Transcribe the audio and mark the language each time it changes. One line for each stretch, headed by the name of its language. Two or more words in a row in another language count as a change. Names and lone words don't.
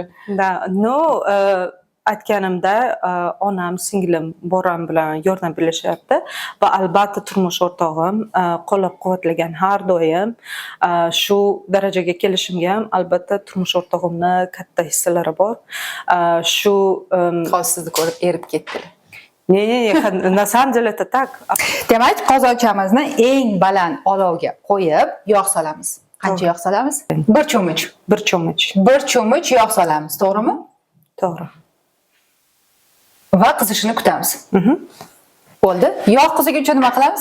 Uzbek: Da, no, aytganimda onam, singlim, boram bilan yordam berishyapti va albatta turmush o'rtog'im qo'llab-quvvatlagan har doim. Shu darajaga kelishimga ham albatta turmush o'rtog'imni katta hissalari bor. Shu Hozir sizni ko'rib erib ketdilar.
Russian: не, на самом деле это так.
Uzbek: Demak, qozonchamizni eng baland olovga qo'yib, yog' solamiz. Qancha yog' solamiz? 1 cho'mich. 1 cho'mich. 1 cho'mich yog' solamiz, to'g'rimi? To'g'ri. Va qizishini kutamiz. Bo'ldi. Yog' qiziguncha nima qilamiz?